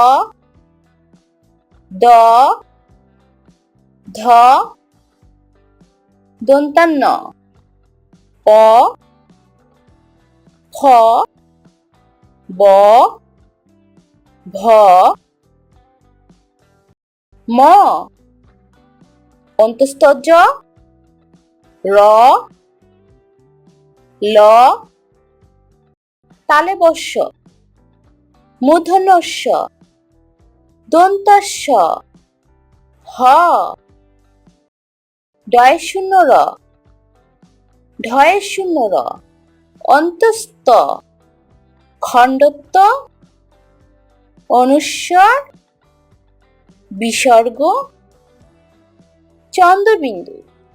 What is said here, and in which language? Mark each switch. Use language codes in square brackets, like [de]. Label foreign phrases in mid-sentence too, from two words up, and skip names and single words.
[bn] দ, ধ, দন্তান্ন প, খ, ব, ভ, ম, অন্তস্থ জ, র, ল, তালব্য শ, মূর্ধন্য ষ, দন্ত্য স, হ, ডয় শূন্য র, ঢয় শূন্য র, অন্তস্থ, খণ্ডত্ব, অনুস্বার, বিসর্গ, চন্দ্রবিন্দু।